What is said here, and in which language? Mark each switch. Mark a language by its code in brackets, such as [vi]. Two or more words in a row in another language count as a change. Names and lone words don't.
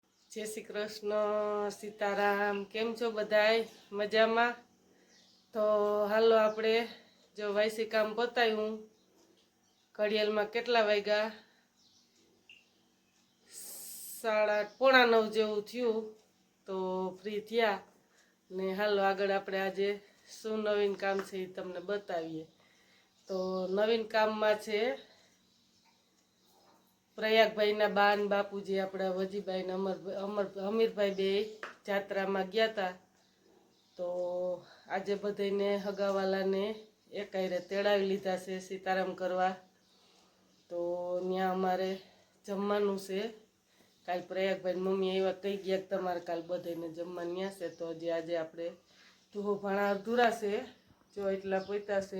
[gu] જય શ્રી કૃષ્ણ સીતારામ કેમ છો બધાય મજામા। તો હાલો આપણે જો વાયસી કામ પતાવ્યું ઘડિયાળ મેં કેટલા વાગ્યા 8:30 પોણા 9 જેવું થયું। તો ફ્રી થયા ને હાલો આગળ આપણે આજે શું નવીન કામ છે એ તમને બતાવીએ। તો નવીન કામ મેં છે પ્રયાગ ભાઈ ના બાન બાપૂજી અપના વજીભાઈ ને અમીરભાઈ બે જાત્રા મેં ગયા થા। તો આજ બધાને હગાવાળા ને એક તેડાવી લીધા સે સીતારામ કરવા। તો ન્યા અમારે જમવાનું છે। કાલ પ્રયાગ ભાઈ મમ્મી એવા કહી ગયા કિ તમારે કાલ બધાને જમવા ન્યા છે। તો હજી આજ આપણે તુહો ભાણા અધૂરા છે જો એટલા પોતા છે।